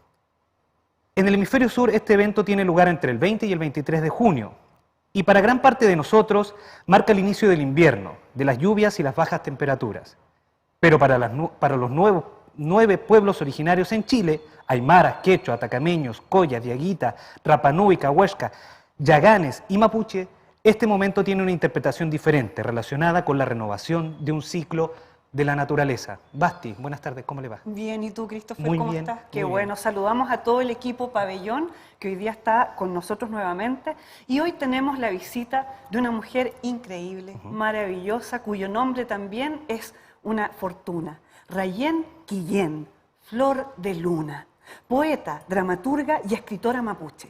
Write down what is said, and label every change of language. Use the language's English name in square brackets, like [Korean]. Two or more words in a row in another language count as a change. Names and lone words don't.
[Spanish] En el hemisferio sur este evento tiene lugar entre el 20 y el 23 de junio y para gran parte de nosotros marca el inicio del invierno, de las lluvias y las bajas temperaturas. Pero para los nueve pueblos originarios en Chile, aymaras, quechua, atacameños, coya, diaguita, rapanui, cahuesca, yaganes y mapuche, este momento tiene una interpretación diferente, relacionada con la renovación de un ciclo de la naturaleza. Basti, buenas tardes, ¿cómo le va? Bien, ¿y tú, Christopher, Muy cómo bien, estás? Qué muy bueno, bien. saludamos a todo el equipo Pabellón, que hoy día está con nosotros nuevamente, y hoy tenemos la visita de una mujer increíble, maravillosa, cuyo nombre también es una fortuna, Rayén Quillén, Flor de Luna, poeta, dramaturga y escritora mapuche.